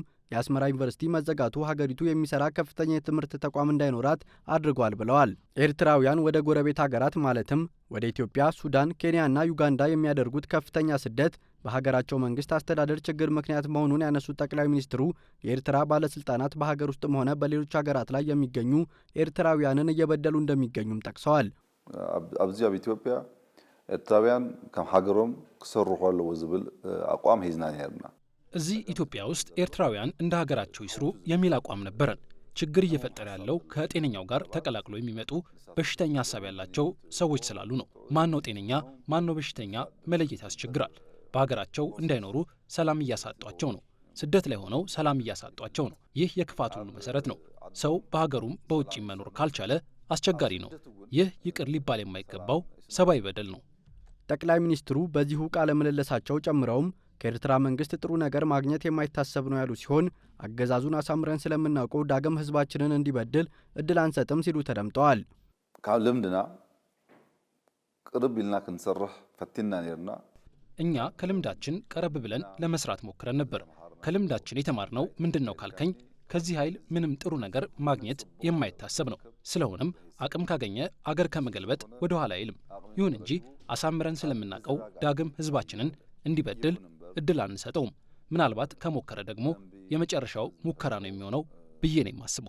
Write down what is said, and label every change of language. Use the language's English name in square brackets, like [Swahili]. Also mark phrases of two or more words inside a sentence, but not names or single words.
[Amharic] የአስመራ ዩኒቨርሲቲ መዘጋቱ ሀገሪቱ የሚሰራ ከፍተኛ የትምህርት ተቋም እንዳይኖራት አድርጓል ብለዋል። ኤርትራውያን ወደ ጎረቤት ሀገራት ማለትም ወደ ኢትዮጵያ፣ ሱዳን፣ ኬንያና ዩጋንዳ የሚያደርጉት ከፍተኛ ስደት በሀገራቸው መንግስት አስተዳደር ችግር ምክንያት መሆኑን ያነሱት ጠቅላይ ሚኒስትሩ የኤርትራ ባለስልጣናት በሀገር ውስጥም ሆነ በሌሎች ሀገራት ላይ የሚገኙ ኤርትራውያንን እየበደሉ እንደሚገኙም ጠቅሰዋል። [Tigrinya] ኣብዚ ኣብ ኢትዮጵያ ኤርትራውያን ከም ሀገሮም ክሰርሑ ኣለዎ ዝብል አቋም ሂዝና ነርና። [Amharic] እዚህ ኢትዮጵያ ውስጥ ኤርትራውያን እንደ ሀገራቸው ይስሩ የሚል አቋም ነበረን። ችግር እየፈጠረ ያለው ከጤነኛው ጋር ተቀላቅሎ የሚመጡ በሽተኛ ሀሳብ ያላቸው ሰዎች ስላሉ ነው። ማን ነው ጤነኛ ማን ነው በሽተኛ መለየት ያስቸግራል። በሀገራቸው እንዳይኖሩ ሰላም እያሳጧቸው ነው። ስደት ላይ ሆነው ሰላም እያሳጧቸው ነው። ይህ የክፋት ሁሉ መሰረት ነው። ሰው በሀገሩም በውጭም መኖር ካልቻለ አስቸጋሪ ነው። ይህ ይቅር ሊባል የማይገባው ሰብአዊ በደል ነው። ጠቅላይ ሚኒስትሩ በዚሁ ቃለ ምልልሳቸው ጨምረውም ከኤርትራ መንግስት ጥሩ ነገር ማግኘት የማይታሰብ ነው ያሉ ሲሆን አገዛዙን አሳምረን ስለምናውቀው ዳግም ህዝባችንን እንዲበድል እድል አንሰጥም ሲሉ ተደምጠዋል። [Tigrinya] ካብ ልምድና ቅርብ ኢልና ክንሰርሕ ፈቲና ነርና። [Amharic] እኛ ከልምዳችን ቀረብ ብለን ለመስራት ሞክረን ነበር። ከልምዳችን የተማርነው ምንድነው ካልከኝ ከዚህ ኃይል ምንም ጥሩ ነገር ማግኘት የማይታሰብ ነው። ስለሆነም አቅም ካገኘ አገር ከመገልበጥ ወደ ኋላ አይልም። ይሁን እንጂ አሳምረን ስለምናውቀው ዳግም ህዝባችንን እንዲበድል እድል አንሰጠውም። ምናልባት ከሞከረ ደግሞ የመጨረሻው ሙከራ ነው የሚሆነው ብዬ ነው የማስበው።